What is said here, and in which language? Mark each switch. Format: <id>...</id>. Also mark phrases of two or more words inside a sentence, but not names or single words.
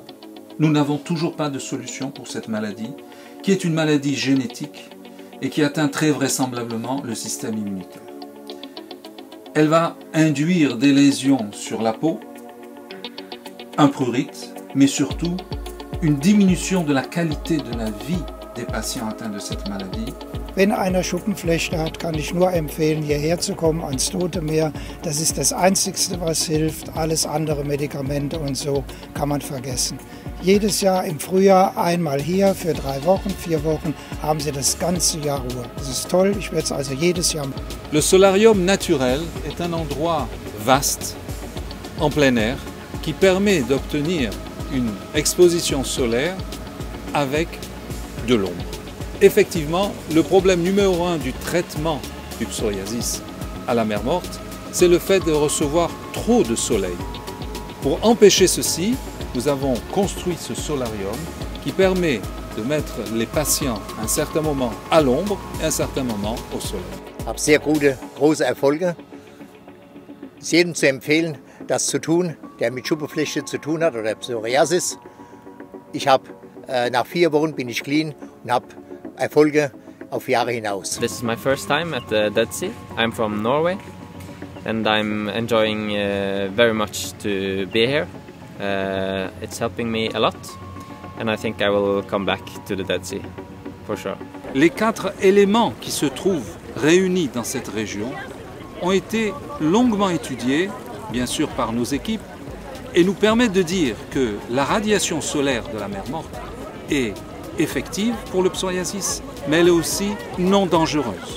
<fr>Nous n'avons toujours pas de solution pour cette maladie, qui est une maladie génétique et qui atteint très vraisemblablement le système immunitaire. Elle va induire des lésions sur la peau, un prurite, mais surtout une diminution de la qualité de la vie des patients atteints de cette maladie.</fr> <de>Wenn einer Schuppenflechte hat, kann ich nur empfehlen, hierher zu kommen ans Tote Meer. Das ist das Einzigste, was hilft. Alles andere Medikamente und so kann man vergessen. Jedes Jahr im Frühjahr einmal hier für 3 Wochen, 4 Wochen, haben Sie das ganze Jahr Ruhe. Das ist toll, ich werde es also jedes Jahr machen. Le solarium naturel est un endroit vaste, en plein air, qui permet d'obtenir une exposition solaire avec de l'ombre. Effectivement, le problème numéro 1 du traitement du psoriasis à la mer Morte, c'est le fait de recevoir trop de soleil. Pour empêcher ceci, nous avons construit ce solarium qui permet de mettre les patients un certain moment à l'ombre et un certain moment au soleil. Ich habe sehr große Erfolge. Es ist jedem zu empfehlen, das zu tun, der mit Schuppenflechte zu tun hat oder Psoriasis. Nach 4 Wochen bin ich clean und habe Erfolge auf Jahre hinaus.</de> <en>This is my first time at the Dead Sea. I'm from Norway and I'm enjoying very much to be here. It's helping me a lot and I think I will come back to the Dead Sea for sure.</en> <fr>Les 4 éléments qui se trouvent réunis dans cette région ont été longuement étudiés, bien sûr par nos équipes, et nous permettent de dire que la radiation solaire de la mer Morte est effective pour le psoriasis, mais elle est aussi non dangereuse.</fr>